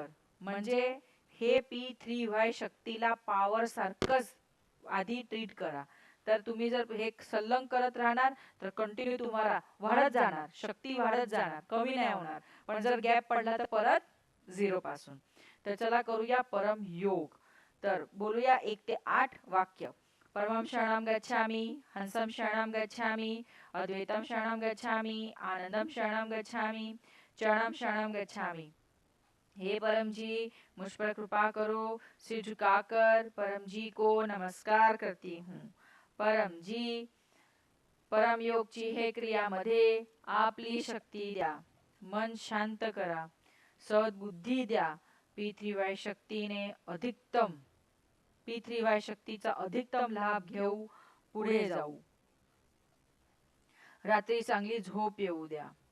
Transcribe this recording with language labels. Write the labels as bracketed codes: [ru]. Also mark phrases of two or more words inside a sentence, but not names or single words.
[mr] म्हणजे हे P3Y शक्तीला पॉवर सारखंच आधी ट्रीट करा. तर तुम्ही जर हे सल्लंग करत राहणार तर कंटिन्यू तुम्हाला वाढत जाणार, शक्ती वाढत जाणार, कमी नाही होणार. पण जर गॅप पडला तर परत 0 पासून. तर चला करूया परम योग. तर बोलूया 1 ते 8 वाक्य. [sa] परमं शरणं गच्छामि, हंसं शरणं गच्छामि, अद्वैतं शरणं गच्छामि, आनंदं शरणं गच्छामि, चरणं शरणं गच्छामि. [hi] हे परम जी, मुझ पर कृपा करो. सिर झुकाकर परम जी को नमस्कार करती हूँ. [mr] परम जी, परम योगची हे क्रियामध्ये आपली शक्ती द्या, मन शांत करा, सद्बुद्धी द्या. P3Y शक्तीने P3Y शक्तीचा अधिकतम लाभ घेऊ, पुढे जाऊ. रात्री चांगली झोप येऊ द्या.